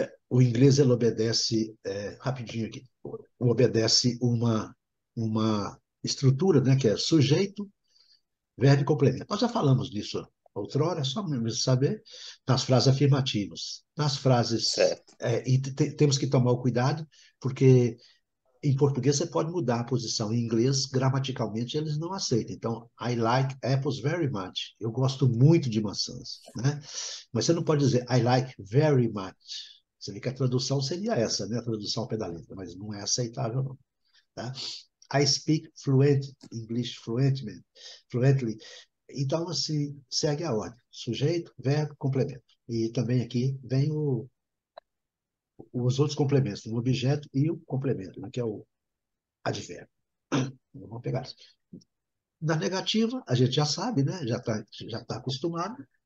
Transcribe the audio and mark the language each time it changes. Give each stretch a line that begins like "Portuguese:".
Portuguese: O inglês ele obedece, rapidinho aqui, obedece uma estrutura, né, que é sujeito, verbo e complemento. Nós já falamos disso outrora, é só mesmo saber, nas frases afirmativas. Nas frases, Certo. e temos que tomar o cuidado, porque em português você pode mudar a posição. Em inglês, gramaticalmente, eles não aceitam. Então,
English: I like apples very much.
Portuguese: Eu gosto muito de maçãs, né? Mas você não pode dizer
English: I like very much.
Portuguese: Você vê que a tradução seria essa, né? A tradução ao pé da letra, mas não é aceitável, não. Tá?
English: I speak fluent English fluently.
Portuguese: Então, assim, segue a ordem. Sujeito, verbo, complemento. E também aqui vem os outros complementos, o objeto e o complemento, né? Que é o advérbio. Vamos pegar isso. Na negativa, a gente já sabe, né? Já tá acostumado.